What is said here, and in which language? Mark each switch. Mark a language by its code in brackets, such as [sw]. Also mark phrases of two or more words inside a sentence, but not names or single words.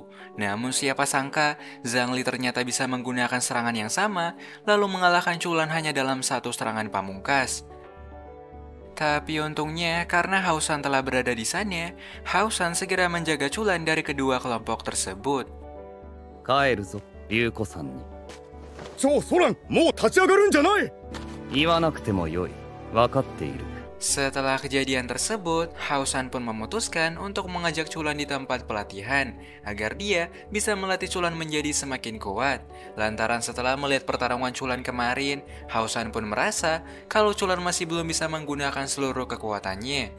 [id] Namun siapa sangka, Zhangli ternyata bisa menggunakan serangan yang sama, lalu mengalahkan Chulan hanya dalam satu serangan pamungkas. Tapi untungnya, karena Hausan telah berada di sana, Hausan segera menjaga Chulan dari kedua kelompok tersebut. [ja] 帰るぞ、Ryukoさんに. そうソランもう立ち上がるんじゃない言わなくてもよい。わかっている。 [id] Setelah kejadian tersebut, Hausan pun memutuskan untuk mengajak Chulan di tempat pelatihan agar dia bisa melatih Chulan menjadi semakin kuat. Lantaran setelah melihat pertarungan Chulan kemarin, Hausan pun merasa kalau Chulan masih belum bisa menggunakan seluruh kekuatannya.